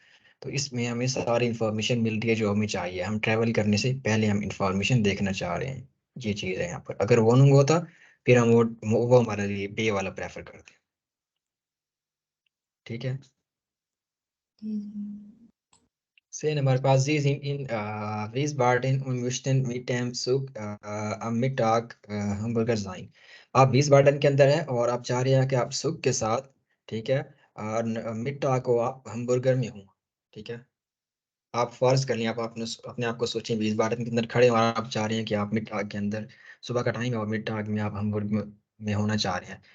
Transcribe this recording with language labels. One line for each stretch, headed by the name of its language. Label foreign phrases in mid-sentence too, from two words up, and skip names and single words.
Hindi: तो इसमें हमें सारी इंफॉर्मेशन मिल रही है जो हमें चाहिए, हम ट्रैवल करने से पहले हम इंफॉर्मेशन देखना चाह रहे हैं। ये चीज़ है यहाँ पर। अगर वो नहीं होता फिर हम वो हमारे लिए बे वाला प्रेफर करते हैं, ठीक है।
German: Sehen
Hindi: हमारे पास
German: Sie sind in Wiesbaden und möchten mit dem Zug am Mittag Hamburger sein।
Hindi: आप विस्बाडन के अंदर हैं और आप चाह रहे हैं कि आप सुख के साथ, ठीक है, और मिट्टा को आप हम्बर्गर में हो, ठीक है। आप फर्ज कर लें, आप अपने आप को सोचें, विस्बाडन के अंदर खड़े हैं और आप चाह रहे हैं कि आप मिड टाग के अंदर, सुबह का टाइम है और मिड टाग में आप हम्बुर्ग में होना चाह रहे हैं।